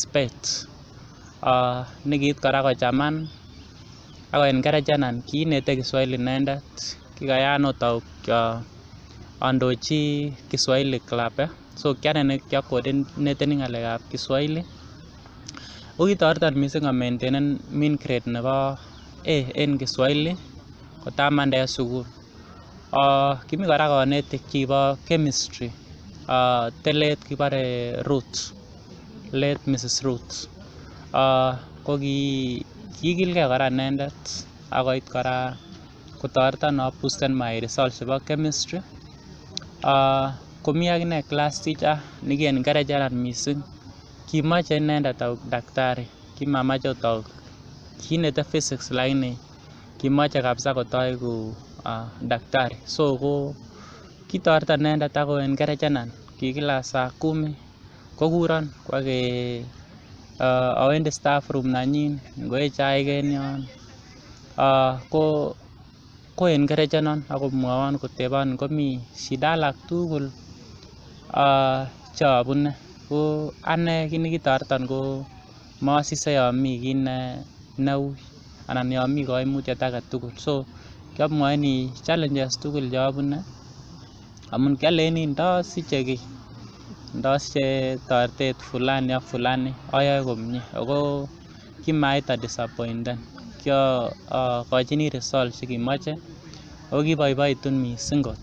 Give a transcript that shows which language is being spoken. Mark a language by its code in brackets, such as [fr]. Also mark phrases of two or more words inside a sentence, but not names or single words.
[sgc] Bett nekiit kora kochaman ako encouragenan kiinete Kiswahili inendet kikayan ot andochi Kiswahili club so kiane nekiacoordinateni ng'alekab Kiswahili ko kitoreton missing a maintainen [en] mean grade [sgc] nebo A en Kiswahili kotamande en sukul kimi kora konetik chekibo chemistry telet kibore late Mrs. Ruth ko kikilgee kora inendet akoit kora kotoreton aboosten [en] my results [sgc] chebo chemistry komi akine [en] class teacher [sgc] nekienkarajenan missing kimoche inendet aik daktari kimamache ot aik kiinete physics lakini kimoche kabisa kotoeku daktari so ko kitoreton inendet ako encouragenan ki [sw] kila saa 10 [sgc] kokuron kwake awendi [en] staff room [sgc] nanyin ngoe chaik en yon ko encouragenon akomwowon kotebon ngomi shida alak tugul chobune ko ane kit nekitoreton ko mosise yon mi kit neui anan yon mi koimutyet aketugul so kiamwoini challenges tugul cheobune amun kialeni ndosiche toretet fulani ak fulani ayoe komie ako kimaita disappointen kiokochini results chekimoche ako kiboiboitun mising kot.